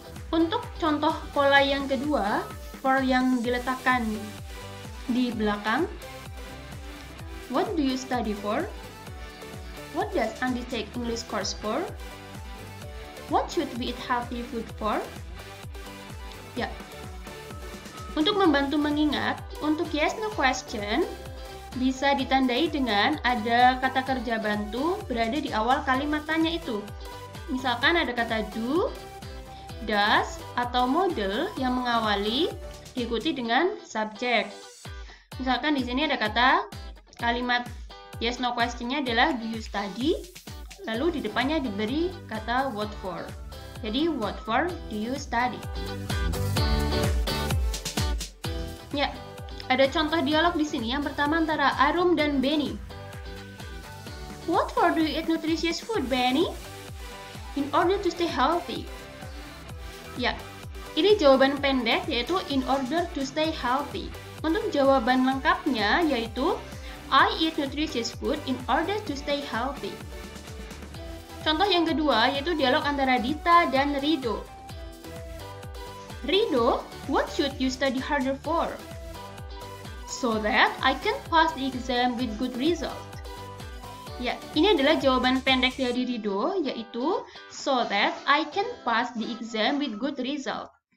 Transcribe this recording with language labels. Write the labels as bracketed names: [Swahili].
[Indonesian] Untuk contoh pola yang kedua, for yang diletakkan di belakang, [English] what do you study for? What does Andi take English course for? What should we eat healthy food for? [Indonesian] Ya. Untuk membantu mengingat, untuk yes no question bisa ditandai dengan ada kata kerja bantu berada di awal kalimat tanya itu. Misalkan ada kata do, does, atau model yang mengawali diikuti dengan subjek. Misalkan di sini ada kata kalimat yes no question-nya adalah [English] do you study, [Indonesian] lalu di depannya diberi kata what for. Jadi [English] what for do you study? [Indonesian] Ya. Ada contoh dialog di sini. Yang pertama antara Arum dan Benny. [English] What for do you eat nutritious food, Benny? In order to stay healthy. [Indonesian] Ya, ini jawaban pendek yaitu [English] in order to stay healthy. [Indonesian] Untuk jawaban lengkapnya yaitu [English] I eat nutritious food in order to stay healthy. [Indonesian] Contoh yang kedua yaitu dialog antara Dita dan Rido. [English] Rido, what should you study harder for? So that I can pass the exam with good result. [Indonesian] Ya, ini adalah jawaban pendek dari Rido, yaitu [English] so that I can pass the exam with good result.